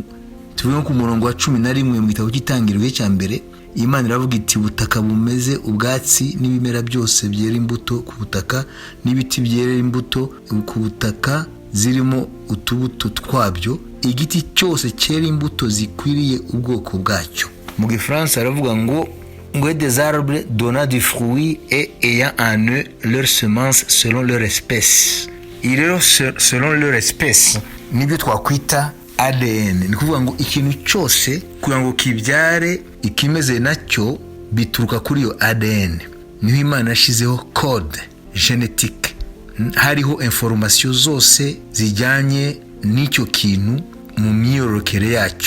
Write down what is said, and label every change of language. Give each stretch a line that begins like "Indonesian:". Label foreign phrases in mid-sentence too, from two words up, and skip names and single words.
Kinyarwanda: Tuvuge ku murongo wa 11 mu gitabo cy'Itangiriro cya mbere, Imana iravuga iti ubutaka bumeze ubwatsi n'ibimera byose byera imbuto ku butaka n'ibiti byera imbuto ku butaka zirimo utubuto twabyo, igiti cyose cyera imbuto zikwiriye ubwoko bwacyo. Mu Gifaransa aravuga ngo
French: des arbres donnant du fruit et ayant en eux leur semence selon leur espèce.
Kinyarwanda: Rero
French: selon leur espèce
Kinyarwanda: nibyo twakwita ADN. Ni kuvuga ngo ikintu cyose kugira ngo kibyare ikimeze nacyo bituruka kuri yo ADN. Niho Imana yashizeho
French: code genetique,
Kinyarwanda: hariho information zose zijyanye n'icyo kintu mu myororokere yacyo.